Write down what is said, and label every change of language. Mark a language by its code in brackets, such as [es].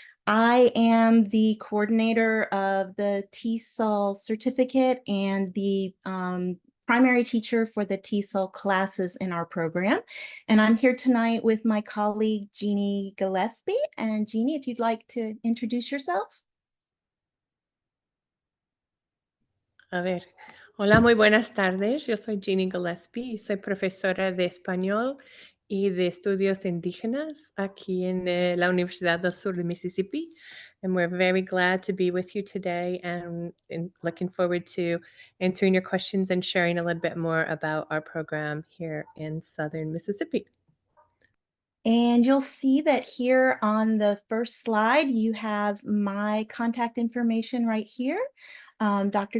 [en] I am the coordinator of the TESOL certificate and the primary teacher for the TESOL classes in our program. And I'm here tonight with my colleague, Jeannie Gillespie. And Jeannie, if you'd like to introduce yourself. [es] A ver, hola, muy buenas tardes. Yo soy Jeannie Gillespie y soy profesora de español y de estudios indígenas aquí en la Universidad del Sur de Mississippi. [en] And we're very glad to be with you today and looking forward to answering your questions and sharing a little bit more about our program here in Southern Mississippi. And you'll see that here on the first slide, you have my contact information right here. Dr.